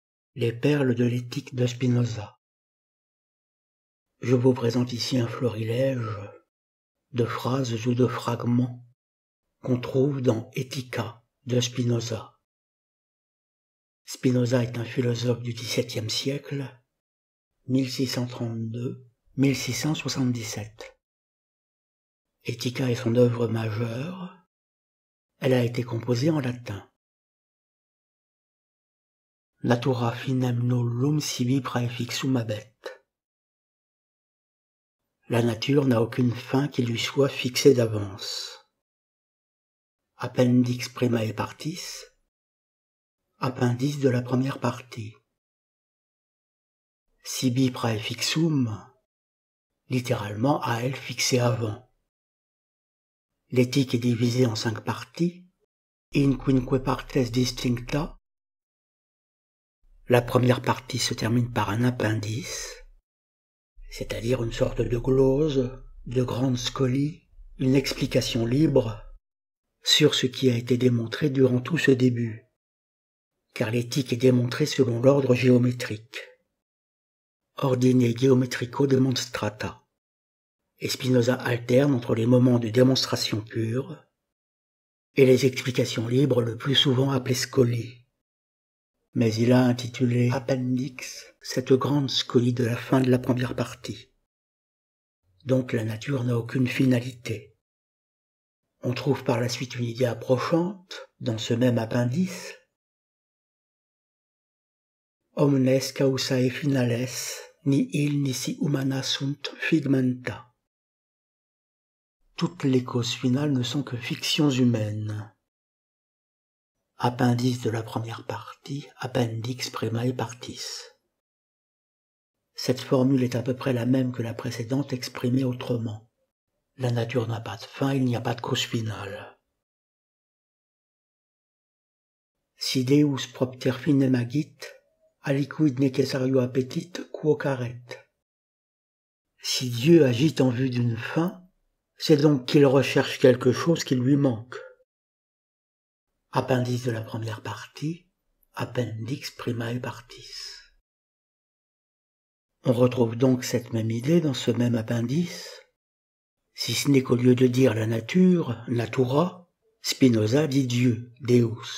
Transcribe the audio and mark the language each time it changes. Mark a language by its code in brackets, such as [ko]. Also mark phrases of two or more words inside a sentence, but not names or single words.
[fr] Les perles de l'éthique de Spinoza. Je vous présente ici un florilège de phrases ou de fragments qu'on trouve dans Éthica de Spinoza. Spinoza est un philosophe du XVIIe siècle, 1632-1677. Éthica est son œuvre majeure. Elle a été composée en latin. [la] Natura finem nullum sibi praefixum habet. [fr] La nature n'a aucune fin qui lui soit fixée d'avance. [la] Appendix primae partis, [fr] appendice de la première partie. [la] Sibi praefixum, [fr] littéralement à elle fixée avant. L'éthique est divisée en 5 parties, [la] in quinque partes distincta. [fr] La première partie se termine par un appendice, c'est-à-dire une sorte de glose, de grande scolie, une explication libre sur ce qui a été démontré durant tout ce début, car l'éthique est démontrée selon l'ordre géométrique. [la] Ordine geometrico demonstrata. [fr] Et Spinoza alterne entre les moments de démonstration pure et les explications libres le plus souvent appelées scolies. Mais il a intitulé Appendix cette grande scolie de la fin de la première partie. Donc la nature n'a aucune finalité. On trouve par la suite une idée approchante dans ce même appendice. [la] Omnes causae finales, ni il nisi humana sunt figmenta. [fr] Toutes les causes finales ne sont que fictions humaines. Appendice de la première partie, [la] appendix primae partis. [fr] Cette formule est à peu près la même que la précédente exprimée autrement. La nature n'a pas de fin, il n'y a pas de cause finale. [la] Si Deus propter finem agit, aliquid necessario appetit quo caret. [fr] Si Dieu agit en vue d'une fin, c'est donc qu'il recherche quelque chose qui lui manque. Appendice de la première partie, [la] appendix primae partis. [fr] On retrouve donc cette même idée dans ce même appendice, si ce n'est qu'au lieu de dire la nature, natura, Spinoza dit Dieu, Deus.